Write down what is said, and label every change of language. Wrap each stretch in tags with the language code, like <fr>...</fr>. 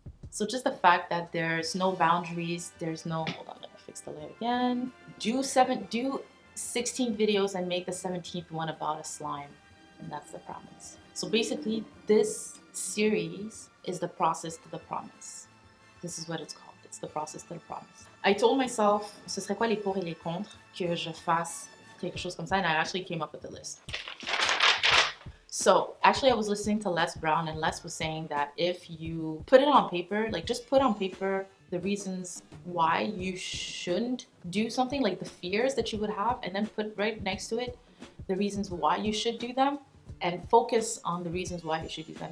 <en>So just the fact that there's no boundaries, there's no, hold on, let me fix the light again. Do 16 videos and make the 17th one about a slime. And that's the promise. So basically, this series is the process to the promise. This is what it's called. It's the process to the promise. I told myself,</en> <fr>ce serait quoi les pour et les contre que je fasse quelque chose comme ça,</fr> <en>and I actually came up with a list. So actually, I was listening to Les Brown, and Les was saying that if you put it on paper, like just put on paper the reasons why you shouldn't do something, like the fears that you would have, and then put right next to it the reasons why you should do them, and focus on the reasons why you should do them.</en>